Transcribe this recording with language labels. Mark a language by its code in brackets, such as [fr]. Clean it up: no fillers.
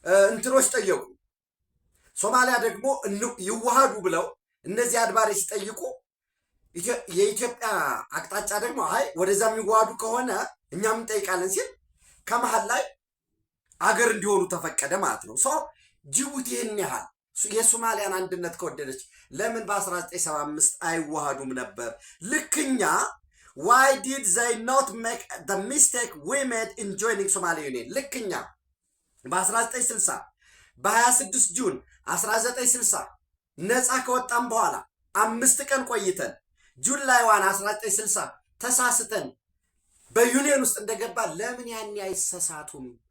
[am] እንትኖች ጠየቁ። ሶማሊያ ደግሞ ይዋሃዱ ብለው እነዚህ አድባሬ ሲጠይቁ የኢትዮጵያ አቅጣጫ ደግሞ አይ ወደዛ የሚዋሃዱ ከሆነ እኛም እንጠይቃለን ሲል ከመሀል ላይ አገር እንዲሆኑ ተፈቀደ ማለት ነው። ሰው ጅቡቲ ይህን ያህል የሶማሊያን አንድነት ከወደደች ለምን በ1975 አይዋሃዱም ነበር? ልክኛ [en] why did they not make the mistake we made in joining Somali Union? [am] ልክኛ በ1960 በ26 ጁን 1960 ነፃ ከወጣም በኋላ 5 ቀን ቆይተን ጁላይ 1 1960 ተሳስተን በዩኒየን ውስጥ እንደገባ ለምን ያን አይሰሳቱም?